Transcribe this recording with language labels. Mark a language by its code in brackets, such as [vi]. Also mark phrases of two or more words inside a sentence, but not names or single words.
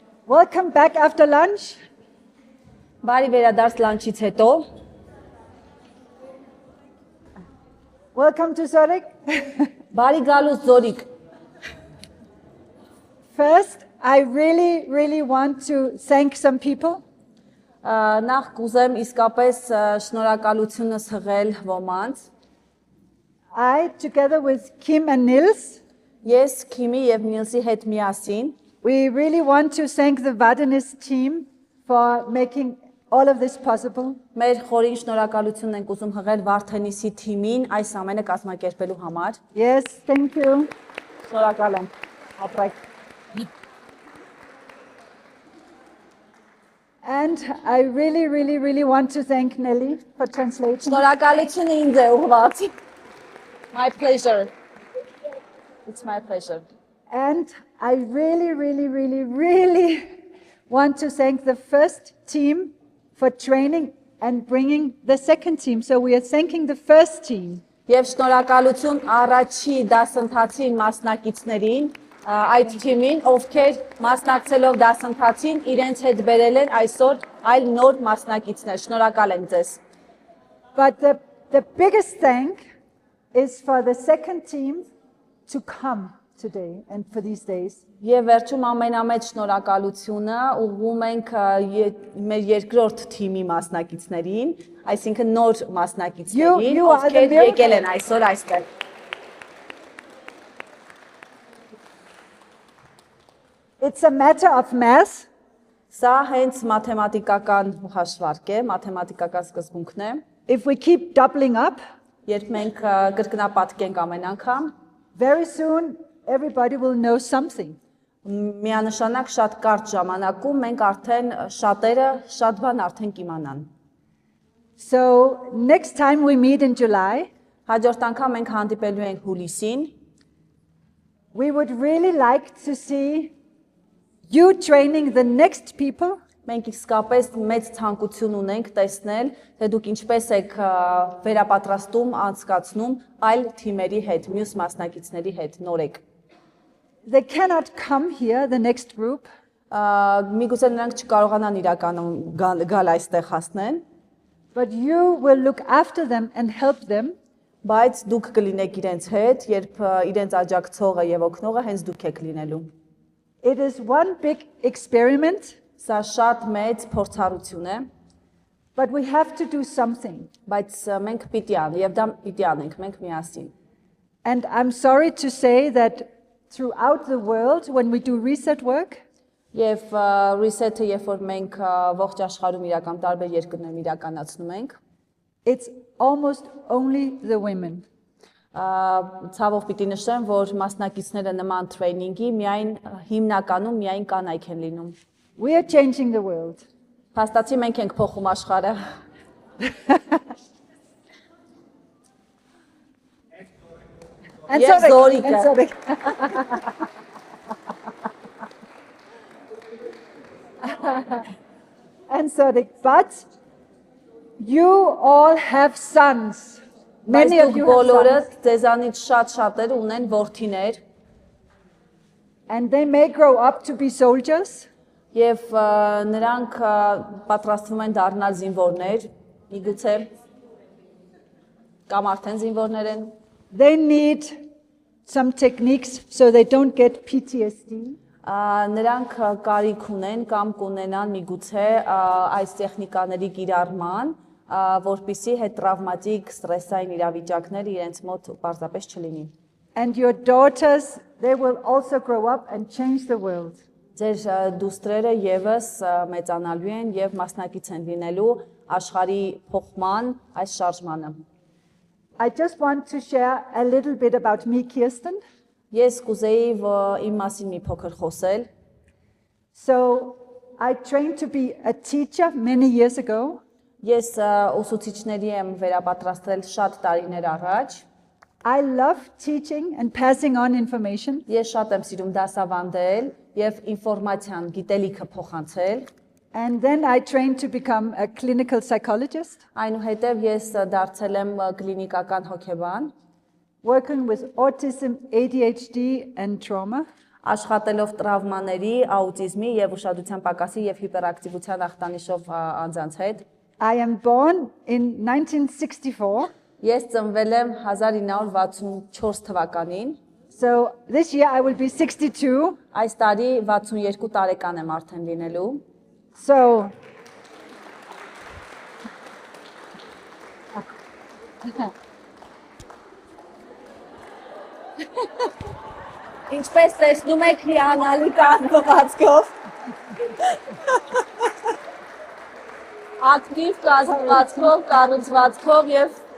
[en] Welcome back after lunch. [hy] Բարի վերադարձ լանչից հետո։ [en] Welcome to Zurich. [hy] Բարի գալուս Զորիկ։ [en] First, I really want to thank some people. [hy] Նախ կուզեմ իսկապես շնորհակալությունս հղել ոմանց։ [en] I, together with Kim and Nils, [hy] Ես Քիմի եւ Նիլսի հետ միասին [en] we really want to thank the Vadanis team for making all of this possible. [hy] մեր խորին շնորհակալությունն ենք ուզում հղել Վարդենիսի թիմին այս ամենը կազմակերպելու համար։ [en] Yes, thank you. [hy] Շնորհակալ եմ։ Ապրեք։ [en] And I really want to thank Nelly for translating. [hy] Շնորհակալությունը ինձ է ուղղված։ [en] My pleasure. It's my pleasure. And I really want to thank the first team for training and bringing the second team. So we are thanking the first team. [hy] Եվ շնորհակալություն առաջի դասընթացին մասնակիցներին, այդ թիմին, ովքեր մասնակցելով դասընթացին իրենց հետ բերել են այսօր այլ նոր մասնակիցներ։ Շնորհակալ եմ ձեզ։ [en] But the biggest thank is for the second team to come today and for these days. [hy] Եվ վերջում ամենամեծ շնորհակալությունը ուղղում ենք մեր երկրորդ թիմի մասնակիցներին, այսինքն նոր մասնակիցներին, ովքեր եկել են այսօր այստեղ։ [en] It's a matter of math. [hy] Սա հենց մաթեմատիկական հաշվարկ է, մաթեմատիկական սկզբունքն է։ [en] If we keep doubling up, [hy] Երբ մենք կրկնապատկենք ամեն անգամ, [en] very soon everybody will know something. [hy] Միանշանակ շատ կարճ ժամանակում մենք արդեն շատերը շատ բան արդեն կիմանան։ [en] So next time we meet in July, [hy] Հաջորդ անգամ մենք հանդիպելու ենք հուլիսին, [en] we would really like to see you training the next people. [hy] մենք իսկապես մեծ ցանկություն ունենք տեսնել, թե դուք ինչպես եք վերապատրաստում անցկացնում այլ թիմերի հետ, մյուս մասնակիցների հետ նորեկ։ [en] They cannot come here, the next group, [hy] Միգուցե նրանք չկարողանան իրականում գալ այստեղ հասնեն, [en] but you will look after them and help them. [hy] բայց դուք կլինեք իրենց հետ, երբ իրենց աջակցողը եւ օգնողը հենց դուք եք լինելու։ [en] It is one big experiment, [hy] Սա շատ մեծ փորձառություն է, [en] but we have to do something. [hy] բայց մենք պիտի անենք եւ դա պիտի անենք մենք միասին։ [en] And I'm sorry to say that throughout the world, when we do reset work, [hy] Եվ reset-ը, երբ որ մենք ողջ աշխարհում իրական տարբեր երկրներում իրականացնում ենք, [en] it's almost only the women. [hy] Ցավով պիտի նշեմ, որ մասնակիցները նման տրեյնինգի միայն հիմնականում միայն կանայք են լինում։ [en] We are changing the world. [hy] Փաստացի մենք ենք փոխում աշխարհը։ [en] And Yes, Zurich, Zurich. and Zurich. And Zurich. But you all have sons. Many of you have [hy] բոլորը [en] sons. [hy] ձեզանից շատ-շատերը ունեն որդիներ [en] And they may grow up to be soldiers. [hy] եւ նրանք պատրաստվում են դառնալ զինվորներ, միգուցե կամ արդեն զինվորներ են։ [en] They need some techniques so they don't get PTSD. [hy] Նրանք կարիք ունեն կամ կունենան միգուցե այս տեխնիկաների կիրառման, որպիսի հետ տրավմատիկ ստրեսային իրավիճակներ իրենց մոտ պարզապես չլինի։ [en] And your daughters, they will also grow up and change the world. [hy] Ձեր դուստրերը եւս մեծանալու են եւ մասնակից են լինելու աշխարհի փոխման այս շարժմանը։ [en] I just want to share a little bit about me, Kirsten. [hy] Ես կուզեի իմ մասին մի փոքր խոսել։ [en] So I trained to be a teacher many years ago. [hy] Ես ուսուցիչների եմ վերապատրաստել շատ տարիներ առաջ։ [en] I love teaching and passing on information. [hy] Ես շատ եմ սիրում դասավանդել եւ ինֆորմացիան, գիտելիքը փոխանցել։ [en] And then I trained to become a clinical psychologist, [hy] Այնուհետև ես դարձել եմ կլինիկական հոգեբան, [en] working with autism, ADHD, and trauma. [hy] Աշխատելով տրավմաների, աուտիզմի եւ ուշադրության պակասի եւ հիպերակտիվության ախտանիշով անձանց հետ։ [en] I am born in 1964. [hy] Ես ծնվել եմ 1964 թվականին։ [en] So this year I will be 62. [hy] Այս տարի 62 տարեկան եմ արդեն լինելու։ [en] So [hy] Ինչպես տեսնում եք, հիանալի կազմվածքով։ Ակտիվ կազմվածքով, կառուցվածքով եւ